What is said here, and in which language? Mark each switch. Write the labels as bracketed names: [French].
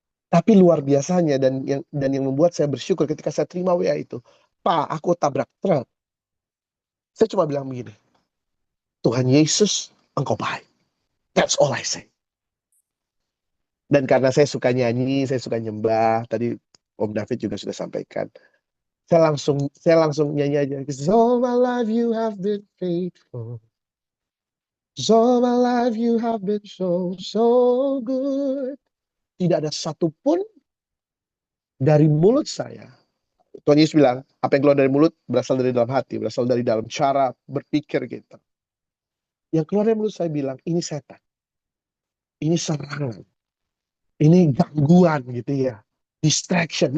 [Indonesian] Tapi luar biasanya dan yang membuat saya bersyukur ketika saya terima WA itu, Pak, aku tabrak truk. Saya cuma bilang begini, Tuhan Yesus, Engkau baik. [English] That's all I say. [Indonesian] Dan karena saya suka nyanyi, saya suka nyembah, tadi Om David juga sudah sampaikan. Saya langsung nyanyi aja. [English] 'Cause all my life you have been faithful. 'Cause all my life you have been so, so good. [Indonesian] Tidak ada satupun dari mulut saya. Tuhan Yesus bilang, apa yang keluar dari mulut berasal dari dalam hati, berasal dari dalam cara berpikir kita. Yang keluar dari mulut saya bilang, ini setan, ini serangan, ini gangguan gitu ya, distraction.